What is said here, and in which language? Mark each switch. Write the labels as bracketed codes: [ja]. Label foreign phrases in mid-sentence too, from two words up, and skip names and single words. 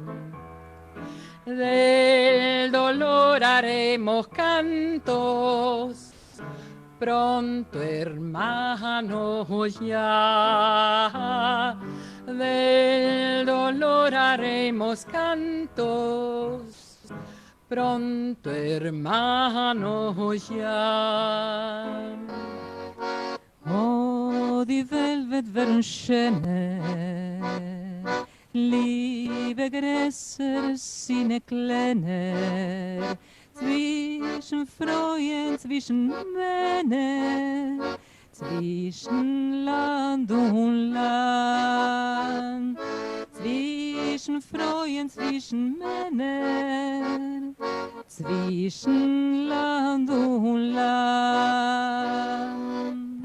[es] Del dolor haremos cantos, pronto hermanos ya. Del dolor haremos cantos, pronto hermanos ya. [de] Oh, die Welt wird werden schöner, Liebe größer, Sinne kleiner, zwischen Freuen, zwischen Männern, zwischen Land und Land, zwischen Freuen, zwischen Männern, zwischen Land und Land.